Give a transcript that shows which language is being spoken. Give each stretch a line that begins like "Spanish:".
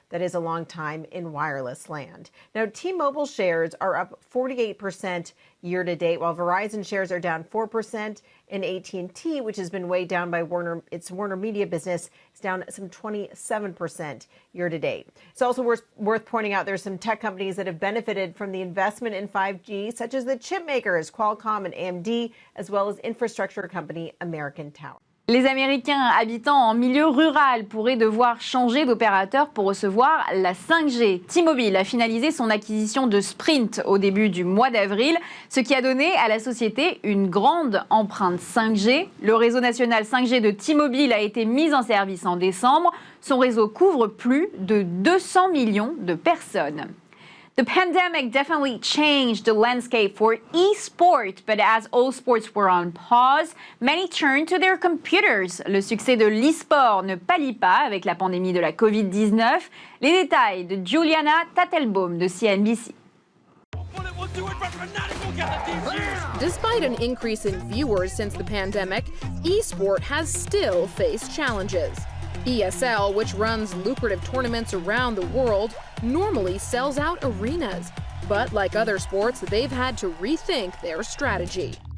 English: That is a long time in wireless land. Now, T-Mobile shares are up 48% year to date, while Verizon shares are down 4%, and AT&T, which has been weighed down by its Warner Media business, is down some 27% year to date. It's also worth pointing out there's some tech companies that have benefited from the investment in 5G, such as the chip makers Qualcomm and AMD, as well as infrastructure company American Tower.
French: Les Américains habitant en milieu rural pourraient devoir changer d'opérateur pour recevoir la 5G. T-Mobile a finalisé son acquisition de Sprint au début du mois d'avril, ce qui a donné à la société une grande empreinte 5G. Le réseau national 5G de T-Mobile a été mis en service en décembre. Son réseau couvre plus de 200 millions de personnes.
English: The pandemic definitely changed the landscape for e-sport, but as all sports were on pause, many turned to their computers.
French: Le succès de l'e-sport ne pâlit pas avec la pandémie de la Covid-19. Les détails de Juliana Tattelbaum de CNBC.
English: Despite an increase in viewers since the pandemic, e-sport has still faced challenges. ESL, which runs lucrative tournaments around the world, normally sells out arenas. But like other sports, they've had to rethink their strategy.